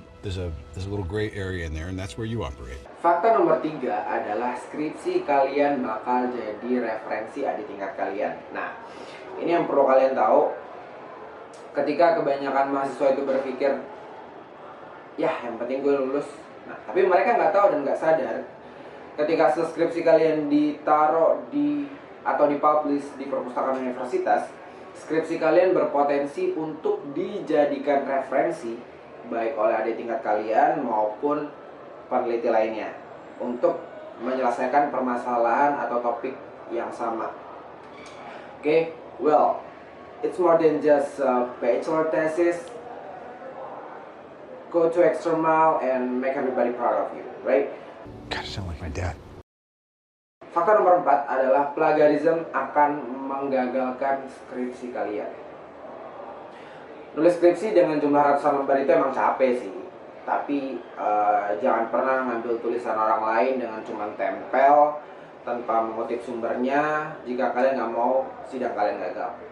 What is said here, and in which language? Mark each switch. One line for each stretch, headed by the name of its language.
English: There's a little gray area in there, and that's where you operate.
Indonesian: Fakta nomor 3 adalah skripsi kalian bakal jadi referensi adik tingkat kalian. Nah, ini yang perlu kalian tahu. Ketika kebanyakan mahasiswa itu berpikir, ya yang penting gue lulus. Nah, tapi mereka nggak tahu dan nggak sadar, ketika skripsi kalian ditaruh atau dipublish di perpustakaan universitas, skripsi kalian berpotensi untuk dijadikan referensi baik oleh adik tingkat kalian maupun peneliti lainnya untuk menyelesaikan permasalahan atau topik yang sama.
English: Oke, well, it's more than just a bachelor thesis. Go to extra mile and make everybody proud of you, right? God, I sound like my dad.
Indonesian: Fakta nomor 4 adalah plagiarism akan menggagalkan skripsi kalian. Nulis skripsi dengan jumlah ratusan lembar itu emang capek sih. Tapi jangan pernah ngambil tulisan orang lain dengan cuma tempel tanpa mengutip sumbernya jika kalian nggak mau sidang kalian gagal.